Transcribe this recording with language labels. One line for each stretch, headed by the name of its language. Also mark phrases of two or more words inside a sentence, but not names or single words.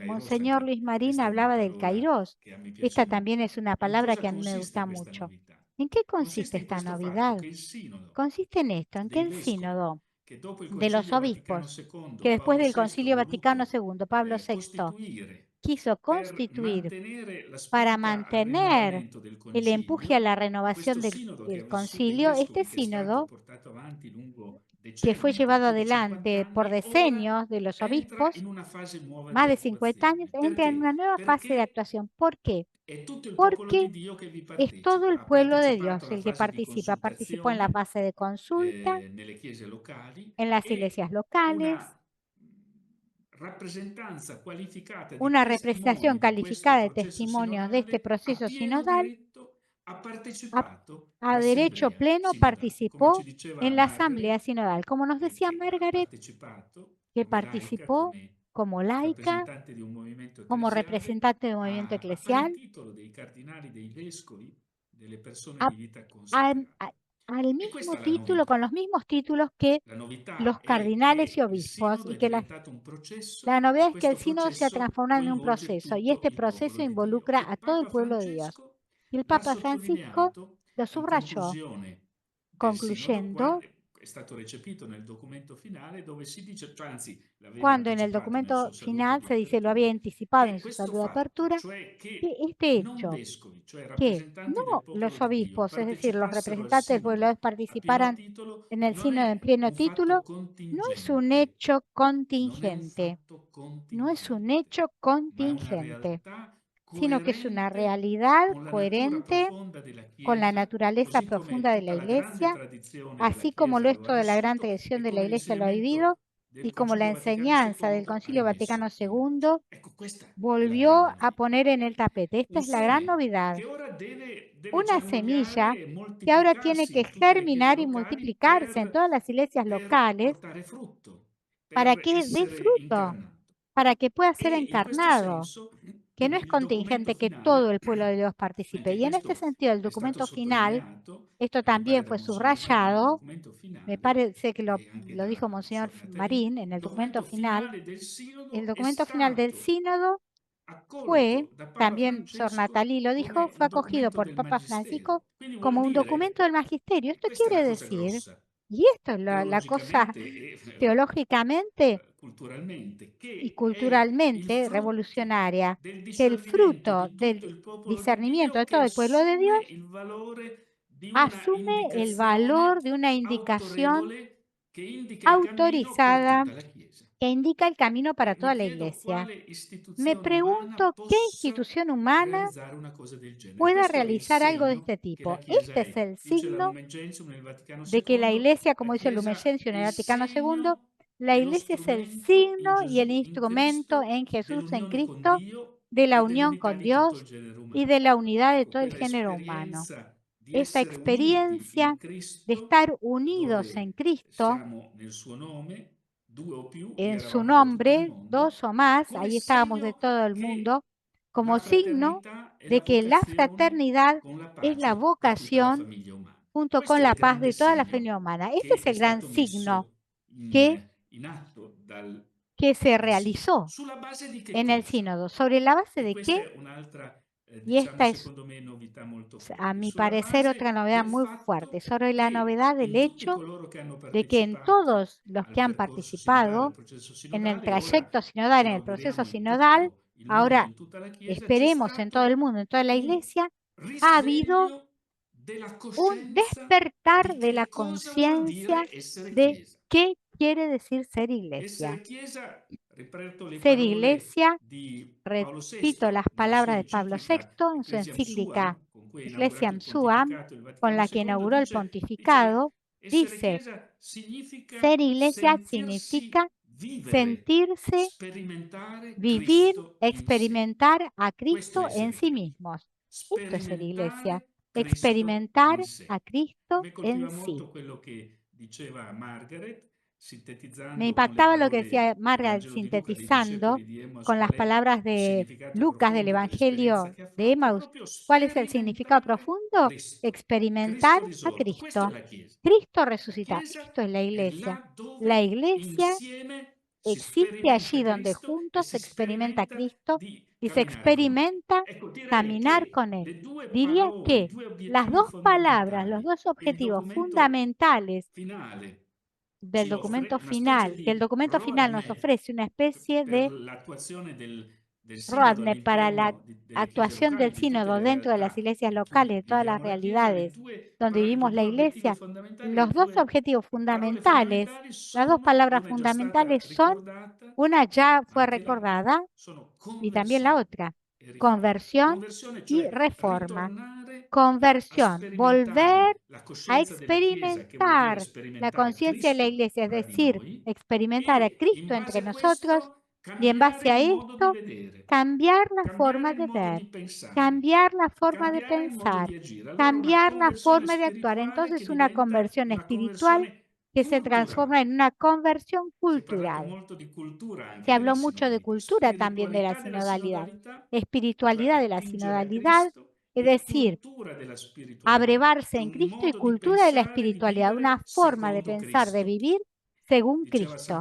Spanish: Monseñor Luis Marín hablaba del Kairos. Esta también es una palabra que a mí me gusta mucho. ¿En qué consiste esta novedad? Consiste en esto, en que el sínodo de los obispos, que después del Concilio Vaticano II, Pablo VI, quiso
Italian: per
Spanish: constituir
Italian: mantenere la
Spanish: para
Italian: spinta al
Spanish: mantener
Italian: rinnovamento del
Spanish: el empuje a
Italian: concilio,
Spanish: la renovación
Italian: questo sinodo che
Spanish: del
Italian: ha vissuto dei
Spanish: concilio, este
Italian: vescovi, che è stato
Spanish: sínodo
Italian: portato avanti lungo
Spanish: que fue
Italian: decenni, per
Spanish: llevado
Italian: più di 50
Spanish: adelante por
Italian: anni, ora
Spanish: decenios de los
Italian: entra
Spanish: obispos,
Italian: in una fase nuova
Spanish: más
Italian: di
Spanish: de 50 años,
Italian: attuazione.
Spanish: entra en una
Italian: Perché?
Spanish: nueva fase de
Italian: Perché
Spanish: actuación. ¿Por qué?
Italian: è tutto il popolo
Spanish: Porque
Italian: di Dio che vi
Spanish: es todo
Italian: partecipa.
Spanish: el
Italian: Ha
Spanish: pueblo de
Italian: partecipato
Spanish: Dios
Italian: alla
Spanish: el que
Italian: fase di
Spanish: participa. Participó en la
Italian: consultazione
Spanish: fase de consulta,
Italian: nelle chiese locali
Spanish: en las
Italian: e
Spanish: iglesias locales,
Italian: una rappresentanza qualificata di
Spanish: una
Italian: testimoni
Spanish: representación
Italian: di questo
Spanish: calificada de
Italian: processo
Spanish: testimonios de este
Italian: sinodale, a
Spanish: proceso
Italian: pieno
Spanish: sinodal,
Italian: diritto ha
Spanish: a,
Italian: partecipato
Spanish: a derecho
Italian: all'assemblea
Spanish: pleno
Italian: sinodale. Come ci
Spanish: participó
Italian: diceva
Spanish: en la asamblea
Italian: Margaret,
Spanish: sinodal. Como nos decía
Italian: che ha
Spanish: Margaret,
Italian: partecipato
Spanish: que
Italian: come laica,
Spanish: participó
Italian: come
Spanish: como laica,
Italian: rappresentante di un movimento
Spanish: como
Italian: ecclesiale,
Spanish: representante del movimiento
Italian: a pari
Spanish: eclesial,
Italian: titolo dei cardinali, dei vescovi, delle persone
Spanish: a-
Italian: di vita
Spanish: al,
Italian: consacrata.
Spanish: a- al
Italian: E
Spanish: mismo
Italian: questa è la
Spanish: título, con
Italian: novità.
Spanish: los mismos títulos que
Italian: La novità
Spanish: los
Italian: è
Spanish: cardinales y
Italian: che il
Spanish: obispos,
Italian: sinodo
Spanish: y
Italian: è
Spanish: que
Italian: diventato un processo
Spanish: la
Italian: e
Spanish: novedad es que el
Italian: questo
Spanish: sínodo se ha
Italian: processo
Spanish: transformado en un
Italian: coinvolge
Spanish: proceso y
Italian: tutto
Spanish: este
Italian: il popolo
Spanish: proceso
Italian: di Dio.
Spanish: involucra
Italian: E
Spanish: a todo el
Italian: Papa
Spanish: pueblo de Dios.
Italian: Francesco
Spanish: Y el
Italian: l'ha
Spanish: Papa Francisco
Italian: sottolineato
Spanish: lo
Italian: in
Spanish: subrayó,
Italian: conclusione del sinodo,
Spanish: concluyendo,
Italian: è stato recepito nel documento finale dove si dice, cioè anzi l'aveva
Spanish: cuando en el
Italian: anticipato nel
Spanish: documento
Italian: suo saluto
Spanish: final
Italian: di
Spanish: se dice, lo había
Italian: apertura,
Spanish: anticipado en
Italian: che
Spanish: su
Italian: questo
Spanish: saludo de
Italian: fatto,
Spanish: apertura,
Italian: cioè
Spanish: que
Italian: che
Spanish: este
Italian: non
Spanish: hecho,
Italian: vescovi, cioè
Spanish: que
Italian: rappresentanti del
Spanish: no
Italian: popolo
Spanish: los
Italian: di Dio,
Spanish: obispos, es decir, los
Italian: partecipassero al
Spanish: representantes del pueblo de
Italian: sinodo
Spanish: Dios
Italian: a pieno
Spanish: participaran
Italian: titolo,
Spanish: en el
Italian: non
Spanish: sínodo en
Italian: è
Spanish: pleno
Italian: un fatto
Spanish: título, no es un
Italian: contingente,
Spanish: hecho
Italian: non è un
Spanish: contingente,
Italian: fatto
Spanish: no es un
Italian: contingente,
Spanish: hecho
Italian: ma è una
Spanish: contingente,
Italian: realtà
Spanish: sino que es una
Italian: coerente
Spanish: realidad
Italian: con la natura
Spanish: coherente
Italian: profonda della
Spanish: con la
Italian: Chiesa,
Spanish: naturaleza
Italian: così come
Spanish: profunda de la
Italian: tutta la grande
Spanish: Iglesia,
Italian: tradizione della
Spanish: así como
Italian: Chiesa
Spanish: lo
Italian: lo ha
Spanish: esto de la gran
Italian: vissuto
Spanish: tradición
Italian: e
Spanish: de
Italian: con
Spanish: la Iglesia lo ha vivido,
Italian: l'insegnamento del
Spanish: y como la
Italian: Concilio Vaticano
Spanish: enseñanza del
Italian: II ha
Spanish: Concilio
Italian: rimesso
Spanish: Vaticano
Italian: in moto.
Spanish: II
Italian: Ecco, questa è la
Spanish: volvió
Italian: grande
Spanish: a
Italian: novità.
Spanish: poner en el tapete. Esta
Italian: Un
Spanish: es la gran
Italian: seme
Spanish: novedad.
Italian: che ora deve
Spanish: Una semilla
Italian: germogliare e
Spanish: que ahora tiene
Italian: moltiplicarsi
Spanish: que
Italian: in tutte le chiese
Spanish: germinar y
Italian: locali
Spanish: multiplicarse en todas las iglesias
Italian: per
Spanish: locales
Italian: portare frutto,
Spanish: para
Italian: per
Spanish: que dé
Italian: essere
Spanish: fruto,
Italian: incarnato.
Spanish: para que pueda
Italian: E
Spanish: ser
Italian: in questo
Spanish: encarnado,
Italian: senso
Spanish: que no es
Italian: il documento
Spanish: contingente que todo
Italian: finale,
Spanish: el pueblo de Dios participe.
Italian: anche
Spanish: Y en este
Italian: questo
Spanish: sentido, el
Italian: è stato
Spanish: documento final,
Italian: sottolineato,
Spanish: esto
Italian: mi pare
Spanish: también
Italian: da
Spanish: fue
Italian: Monsignor Marini nel
Spanish: subrayado,
Italian: documento
Spanish: me
Italian: finale,
Spanish: parece que
Italian: e anche
Spanish: lo dijo
Italian: da
Spanish: Monseñor
Italian: Suor Nathalie,
Spanish: Marín en
Italian: il
Spanish: el documento
Italian: documento
Spanish: final.
Italian: finale del
Spanish: El
Italian: sinodo è
Spanish: documento final del
Italian: stato
Spanish: sínodo fue,
Italian: accolto da Papa
Spanish: también Sor
Italian: Francesco
Spanish: Natalie lo dijo,
Italian: come
Spanish: fue
Italian: un
Spanish: acogido
Italian: documento
Spanish: por
Italian: del
Spanish: Papa
Italian: Magistero.
Spanish: Francisco
Italian: Quindi vuol
Spanish: como un
Italian: dire,
Spanish: documento del magisterio. Esto
Italian: questa è la
Spanish: quiere
Italian: cosa
Spanish: decir,
Italian: grossa,
Spanish: y esto es la cosa
Italian: teologicamente e
Spanish: teológicamente
Italian: culturalmente,
Spanish: y
Italian: che è il
Spanish: culturalmente
Italian: frutto
Spanish: revolucionaria,
Italian: del
Spanish: que el
Italian: discernimento
Spanish: fruto
Italian: di tutto
Spanish: del
Italian: il popolo di
Spanish: discernimiento
Italian: Dio
Spanish: de
Italian: che
Spanish: todo el pueblo de
Italian: assume
Spanish: Dios
Italian: il valore di una
Spanish: asume el valor
Italian: indicazione
Spanish: de una indicación
Italian: autorevole che indica il cammino per
Spanish: autorizada
Italian: tutta la Chiesa.
Spanish: que indica el camino para
Italian: Mi
Spanish: toda la
Italian: chiedo
Spanish: iglesia.
Italian: quale
Spanish: Me
Italian: istituzione umana
Spanish: pregunto qué
Italian: possa
Spanish: institución humana
Italian: realizzare una cosa del genere.
Spanish: pueda
Italian: Questo è il
Spanish: realizar algo de
Italian: segno
Spanish: este
Italian: che la
Spanish: tipo.
Italian: Chiesa
Spanish: Este es
Italian: è.
Spanish: el
Italian: Dice la
Spanish: signo
Italian: Lumen Gentium nel Vaticano
Spanish: de que la
Italian: II,
Spanish: iglesia,
Italian: la
Spanish: como dice Lumen
Italian: Chiesa
Spanish: Gentium
Italian: è
Spanish: en el
Italian: il
Spanish: Vaticano II,
Italian: segno
Spanish: la
Italian: e lo
Spanish: iglesia es el
Italian: strumento in
Spanish: signo y el
Italian: Gesù, in
Spanish: instrumento
Italian: Cristo,
Spanish: en Jesús, en
Italian: dell'unione con
Spanish: Cristo,
Italian: Dio
Spanish: de la
Italian: e
Spanish: unión
Italian: dell'unità
Spanish: con
Italian: di tutto il
Spanish: Dios
Italian: genere
Spanish: y
Italian: umano.
Spanish: de la unidad de
Italian: Ecco,
Spanish: todo el
Italian: quella
Spanish: género humano.
Italian: esperienza di
Spanish: Esta
Italian: essere uniti in
Spanish: experiencia de
Italian: Cristo,
Spanish: estar unidos en
Italian: dove
Spanish: Cristo,
Italian: siamo nel suo nome, due o più, vi
Spanish: en su
Italian: eravate da tutto il
Spanish: nombre,
Italian: mondo,
Spanish: dos o más,
Italian: come
Spanish: ahí estábamos de
Italian: segno
Spanish: todo el
Italian: che
Spanish: mundo,
Italian: la
Spanish: como signo
Italian: fraternità e la
Spanish: de que la
Italian: vocazione
Spanish: fraternidad
Italian: con la
Spanish: es la
Italian: pace di tutta la
Spanish: vocación
Italian: famiglia umana.
Spanish: junto
Italian: Questo
Spanish: con
Italian: è il
Spanish: la paz
Italian: grande
Spanish: de toda la
Italian: segno
Spanish: familia humana. Este
Italian: che
Spanish: es
Italian: è
Spanish: el gran
Italian: stato
Spanish: signo
Italian: messo
Spanish: que,
Italian: in atto dal
Spanish: que se
Italian: Concilio.
Spanish: realizó
Italian: Sulla base di che
Spanish: en el
Italian: cosa?
Spanish: sínodo. ¿Sobre la base
Italian: E
Spanish: de
Italian: questa
Spanish: qué?
Italian: è un'altra,
Spanish: Y
Italian: diciamo,
Spanish: esta es,
Italian: secondo me, novità molto
Spanish: a
Italian: forte.
Spanish: mi
Italian: Sulla
Spanish: parecer, otra
Italian: base
Spanish: novedad
Italian: del
Spanish: muy fuerte,
Italian: fatto
Spanish: sobre la
Italian: che
Spanish: novedad del
Italian: in tutti
Spanish: hecho
Italian: coloro che hanno
Spanish: de que en
Italian: partecipato
Spanish: todos los
Italian: al
Spanish: que han
Italian: percorso sinodale, al
Spanish: participado
Italian: processo
Spanish: en el
Italian: sinodale, ora
Spanish: trayecto sinodal,
Italian: ce
Spanish: en
Italian: lo
Spanish: el proceso
Italian: auguriamo in
Spanish: sinodal,
Italian: tutto il mondo,
Spanish: ahora
Italian: in tutta la Chiesa, c'è
Spanish: esperemos en todo el
Italian: stato
Spanish: mundo, en toda la
Italian: un
Spanish: iglesia, ha habido
Italian: risveglio della
Spanish: un
Italian: coscienza
Spanish: despertar
Italian: di
Spanish: de la
Italian: che cosa vuol
Spanish: conciencia
Italian: dire essere
Spanish: de
Italian: Chiesa.
Spanish: qué quiere decir ser iglesia.
Italian: Essere Chiesa, ripeto le
Spanish: Ser
Italian: parole
Spanish: iglesia,
Italian: di Paolo
Spanish: repito
Italian: VI
Spanish: las
Italian: nella sua
Spanish: palabras de Pablo VI
Italian: enciclica
Spanish: en su
Italian: Ecclesiam
Spanish: encíclica
Italian: Suam, con cui ha inaugurato
Spanish: Ecclesiam
Italian: il
Spanish: Suam,
Italian: pontificato il
Spanish: con
Italian: Vaticano
Spanish: la que
Italian: II,
Spanish: inauguró el
Italian: dice
Spanish: pontificado,
Italian: essere
Spanish: dice,
Italian: Chiesa significa
Spanish: ser iglesia
Italian: sentirsi
Spanish: significa
Italian: vivere,
Spanish: sentirse,
Italian: sperimentare
Spanish: vivir,
Italian: Cristo in sé.
Spanish: experimentar a
Italian: Questo è
Spanish: Cristo en
Italian: essere
Spanish: sí
Italian: Chiesa.
Spanish: mismos. Esto es ser iglesia,
Italian: Sperimentare Cristo
Spanish: experimentar
Italian: in sé.
Spanish: a
Italian: A
Spanish: Cristo
Italian: me colpiva
Spanish: en sí.
Italian: molto quello che diceva Margaret,
Spanish: Me
Italian: sintetizzando con le
Spanish: impactaba lo que decía
Italian: parole del
Spanish: Margaret
Italian: Vangelo di Luca dei
Spanish: sintetizando
Italian: discepoli di Emmaus,
Spanish: con las
Italian: qual è
Spanish: palabras
Italian: il
Spanish: de
Italian: significato
Spanish: Lucas del
Italian: profondo dell'esperienza
Spanish: Evangelio
Italian: che ha
Spanish: de
Italian: fatto, è
Spanish: Emmaus.
Italian: proprio
Spanish: ¿Cuál es el significado
Italian: sperimentare
Spanish: profundo?
Italian: Cristo,
Spanish: Experimentar
Italian: Cristo
Spanish: a
Italian: risorto. Questa è
Spanish: Cristo.
Italian: la Chiesa.
Spanish: Cristo
Italian: La
Spanish: resucitado.
Italian: Chiesa
Spanish: Esto es la
Italian: è
Spanish: iglesia.
Italian: là
Spanish: La
Italian: dove
Spanish: iglesia
Italian: insieme si
Spanish: existe
Italian: sperimenta
Spanish: allí donde
Italian: Cristo e
Spanish: juntos se
Italian: si
Spanish: experimenta a
Italian: sperimenta
Spanish: Cristo
Italian: di
Spanish: y se
Italian: camminare con Lui.
Spanish: experimenta
Italian: Ecco, direi
Spanish: caminar
Italian: che
Spanish: con Él.
Italian: le due
Spanish: Diría
Italian: parole, i
Spanish: que
Italian: due
Spanish: las
Italian: obiettivi
Spanish: dos palabras, los
Italian: fondamentali
Spanish: dos
Italian: che il
Spanish: objetivos
Italian: documento
Spanish: fundamentales
Italian: finale
Spanish: del
Italian: ci offre,
Spanish: documento
Italian: una specie
Spanish: final, que el
Italian: di
Spanish: documento final nos
Italian: roadmap
Spanish: ofrece una especie
Italian: per
Spanish: de
Italian: l'attuazione
Spanish: Rodney para la
Italian: delle
Spanish: actuación
Italian: chiese locali,
Spanish: del
Italian: di tutte le
Spanish: sínodo dentro de las
Italian: realtà
Spanish: iglesias
Italian: in
Spanish: locales,
Italian: cui
Spanish: de todas las
Italian: viviamo la Chiesa, le
Spanish: realidades
Italian: due
Spanish: donde vivimos la
Italian: due obiettivi
Spanish: iglesia,
Italian: fondamentali,
Spanish: los
Italian: le
Spanish: dos
Italian: due
Spanish: objetivos
Italian: parole
Spanish: fundamentales,
Italian: fondamentali
Spanish: las dos
Italian: sono,
Spanish: palabras
Italian: una è già stata
Spanish: fundamentales son,
Italian: ricordata,
Spanish: una ya
Italian: ma
Spanish: fue
Italian: anche l'altra.
Spanish: recordada
Italian: Sono
Spanish: y también la
Italian: conversione
Spanish: otra,
Italian: e riforma.
Spanish: conversión
Italian: Conversione,
Spanish: y
Italian: cioè
Spanish: reforma.
Italian: ritornare a
Spanish: Conversión, volver
Italian: sperimentare la
Spanish: a
Italian: coscienza della Chiesa, che vuol dire
Spanish: experimentar la
Italian: sperimentare
Spanish: conciencia de la
Italian: Cristo
Spanish: iglesia, es
Italian: fra di
Spanish: decir,
Italian: noi,
Spanish: experimentar a
Italian: e in
Spanish: Cristo
Italian: base
Spanish: entre
Italian: a
Spanish: nosotros
Italian: questo
Spanish: y en base
Italian: cambiare
Spanish: a
Italian: il modo di
Spanish: esto
Italian: vedere,
Spanish: cambiar la
Italian: cambiare
Spanish: forma
Italian: il
Spanish: de
Italian: modo
Spanish: ver,
Italian: di pensare,
Spanish: cambiar la forma de
Italian: cambiare il modo
Spanish: pensar,
Italian: di agire. Allora una
Spanish: cambiar la
Italian: conversione
Spanish: forma de actuar.
Italian: spirituale che
Spanish: Entonces una
Italian: diventa
Spanish: conversión
Italian: una
Spanish: espiritual
Italian: conversione
Spanish: que se transforma
Italian: culturale.
Spanish: en una conversión
Italian: Si è parlato
Spanish: cultural.
Italian: molto di cultura anche
Spanish: Se
Italian: della
Spanish: habló mucho de
Italian: sinodalità,
Spanish: cultura también de la
Italian: spiritualità della
Spanish: sinodalidad,
Italian: sinodalità, cioè
Spanish: espiritualidad de la
Italian: attingere a
Spanish: sinodalidad,
Italian: Cristo,
Spanish: es
Italian: e
Spanish: decir,
Italian: cultura della spiritualità.
Spanish: abrevarse
Italian: È
Spanish: en
Italian: un
Spanish: Cristo y
Italian: modo di
Spanish: cultura de la
Italian: pensare, di
Spanish: espiritualidad, una
Italian: vivere
Spanish: forma de
Italian: secondo
Spanish: pensar, de
Italian: Cristo.
Spanish: vivir según
Italian: Diceva San